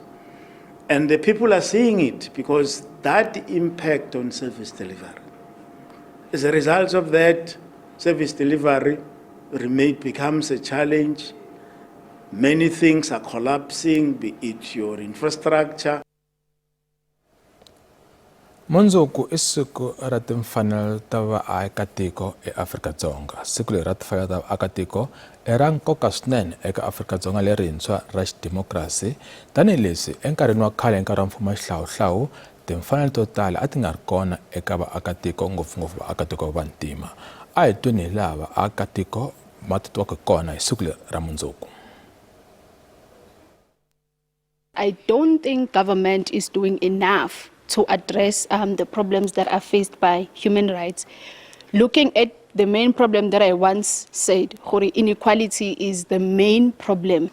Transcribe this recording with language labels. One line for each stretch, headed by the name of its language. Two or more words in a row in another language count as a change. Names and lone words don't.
English: And the people are seeing it because that impact on service delivery. As a result of that, service delivery becomes a challenge. Many things are collapsing, be it your infrastructure.
Tsonga: Mundzuku i siku ra timfanelo ta vaakatiko eAfrika-Dzonga. Siku leri ra timfanelo ta vaakatiko i ra nkoka swinene eka Afrika-Dzonga lerintshwa ra xidemokirasi. Tanihileswi enkarhini wa khale nkarhi wa mfumo wa xihlawuhlawu timfanelo to tala a ti nga ri kona eka vaakatiko, ngopfungopfu vaakatiko va vantima. A hi tweni hi laha vaakatiko ma titwaka kona hi siku leri ra mundzuku.
English: I don't think government is doing enough to address the problems that are faced by human rights. Looking at the main problem that I once said, inequality is the main problem.